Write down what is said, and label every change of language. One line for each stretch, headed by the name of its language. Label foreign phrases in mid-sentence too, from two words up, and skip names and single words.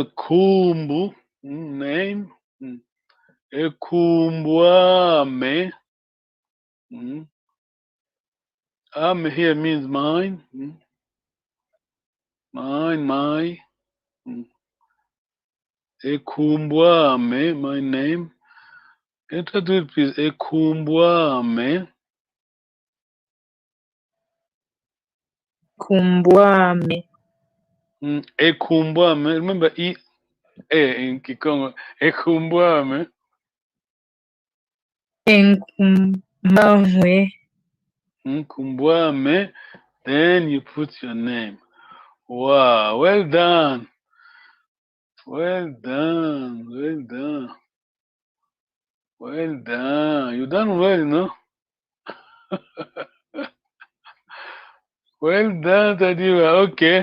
Kongo: Kumbu. Name. Ekumbwame.
English: Ame here means mine. Mine, my. Ekumbwame, my name. Can you try to do it, please?
Kongo: Ekumbwame. Kumbwame. Ekumbwame.
English: Remember E in Kikongo.
Kongo: Ekumbwame. Enkumbamwe. Kumbwame.
English: Then you put your name. Wow, well done. Well done. Well done. Well done. You done well, you know. Well done, Tadiwa. Okay.